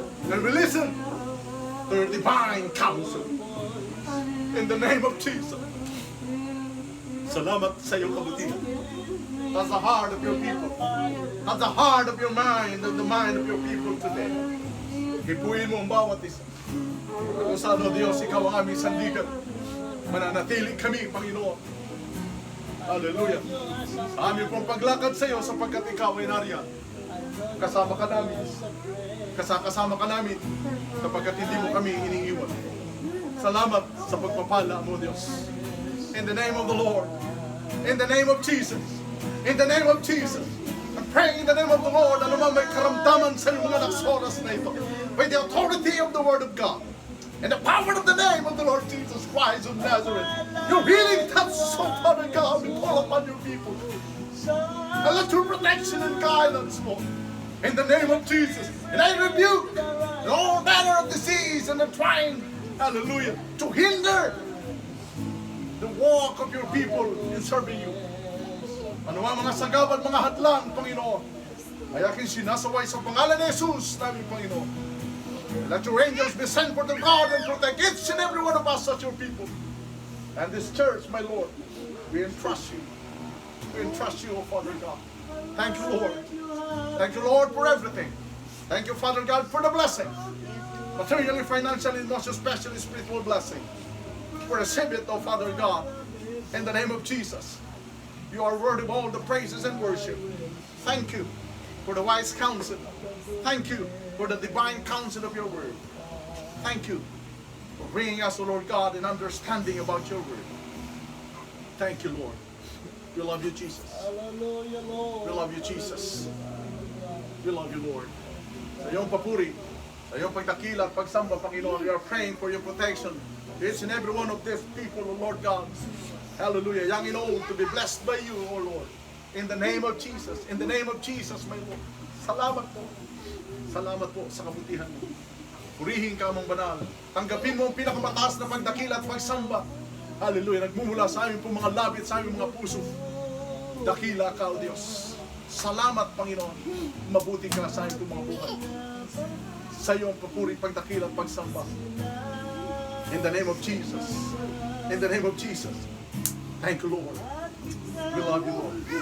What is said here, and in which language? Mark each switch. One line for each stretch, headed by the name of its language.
English: And we listen to your divine counsel. In the name of Jesus.
Filipino: Salamat sa iyong kabutihan.
English: That's the heart of your people. That's the heart of your mind and the mind of your people today.
Filipino: Hipuin mo ang bawat isa. Kung saan, O Diyos, ikaw ang aming sandigan. Mananatili kami, Panginoon. Hallelujah. Sa aming pong paglakad sa iyo sapagkat ikaw ay nariyan. Kasama ka namin. Kasama ka namin sapagkat hindi mo kami iniiwan. Salamat sa pagpapala mo, Diyos.
English: In the name of the Lord. In the name of Jesus. In the name of Jesus. I'm praying in the name of the Lord.
Filipino: Ano man may karamdaman sa iyong mga naksoras na ito.
English: By the authority of the Word of God. And the power of the name of the Lord Jesus Christ of Nazareth. Your healing touch, so Father God, we call upon your people. And let your protection and guidance, Lord. In the name of Jesus. And I rebuke all manner of disease and the trying, hallelujah, to hinder the walk of your people in serving you.
Filipino: Ano ang mga sagabal, mga hadlang, Panginoon, ay aking sinasaway sa pangalan ni Jesus, namin Panginoon.
English: Let your angels be sent for the guard and protect each and every one of us as your people. And this church, my Lord, we entrust you. We entrust you, O Father God. Thank you, Lord. Thank you, Lord, for everything. Thank you, Father God, for the blessing. Materially, financially, and most especially spiritual blessing. For receive it, O Father God, in the name of Jesus. You are worthy of all the praises and worship. Thank you for the wise counsel. Thank you for the divine counsel of your word. Thank you for bringing us, O Lord God, in understanding about your word. Thank you, Lord. We love you, Jesus. Hallelujah, Lord. We love you, Jesus. We love you, Lord.
Filipino: Sa iyong papuri, sa iyong pagdakila at pagsamba, Panginoon,
English: we are praying for your protection. Each and every one of these people, O Lord God, hallelujah, young and old, to be blessed by you, O Lord. In the name of Jesus, in the name of Jesus, my Lord.
Filipino: Salamat po. Salamat po sa kabutihan mo. Purihin ka mong banal. Tanggapin mo ang pinakamataas na pagdakila at pagsamba. Hallelujah, nagmumula sa aming pong mga labit, sa aming mga puso. Dakila ka, O Diyos. Salamat, Panginoon. Mabuti ka sa aming pong mga buhay. Sa iyong papuri, pagdakila at pagsamba.
English: In the name of Jesus. In the name of Jesus. Thank you, Lord. We love you, Lord.